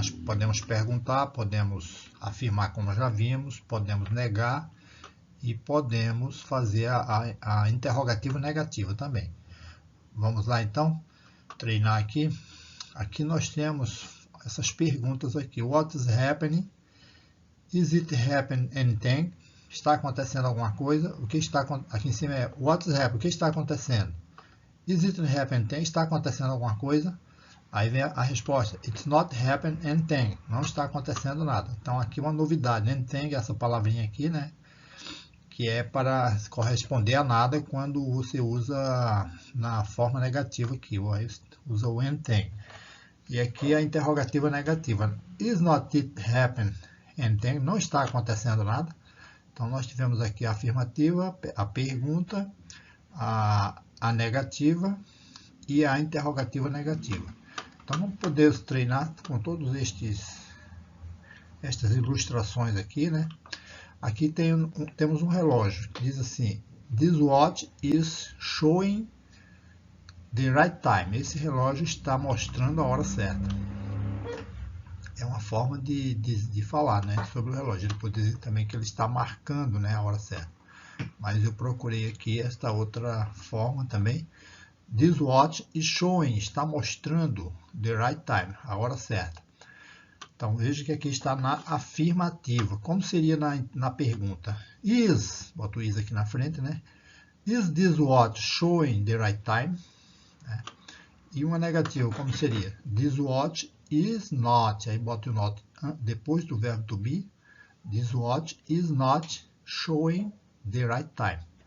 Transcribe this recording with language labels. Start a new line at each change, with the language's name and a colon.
Portuguese: Podemos perguntar, podemos afirmar como já vimos, podemos negar e podemos fazer a interrogativa negativa também. Vamos lá então? Treinar aqui. Aqui nós temos essas perguntas aqui.
English: What is happening? Is it happening anything?
Portuguese: Está acontecendo alguma coisa? O que está aqui em cima é
English: what is happening?
Portuguese: O que está acontecendo?
English: Is it happening anything?
Portuguese: Está acontecendo alguma coisa? Aí vem a resposta.
English: It's not happening anything.
Portuguese: Não está acontecendo nada. Então aqui uma novidade. Anything, essa palavrinha aqui, né? Que é para corresponder a nada quando você usa na forma negativa aqui, usa o anything. E aqui a interrogativa negativa.
English: Is not it happening anything?
Portuguese: Não está acontecendo nada. Então nós tivemos aqui a afirmativa, a pergunta, a negativa e a interrogativa negativa. Então vamos poder treinar com todos estas ilustrações aqui, né? Aqui temos um relógio que diz assim,
English: this watch is showing the right time.
Portuguese: Esse relógio está mostrando a hora certa. É uma forma de falar, né, sobre o relógio. Ele pode dizer também que ele está marcando, né, a hora certa. Mas eu procurei aqui esta outra forma também.
English: This watch is showing,
Portuguese: está mostrando
English: the right time,
Portuguese: a hora certa. Então, veja que aqui está na afirmativa. Como seria na pergunta? Is, boto o is aqui na frente, né?
English: Is this watch showing the right time?
Portuguese: E uma negativa, como seria?
English: This watch is not.
Portuguese: Aí boto o not depois do verbo to be.
English: This watch is not showing the right time.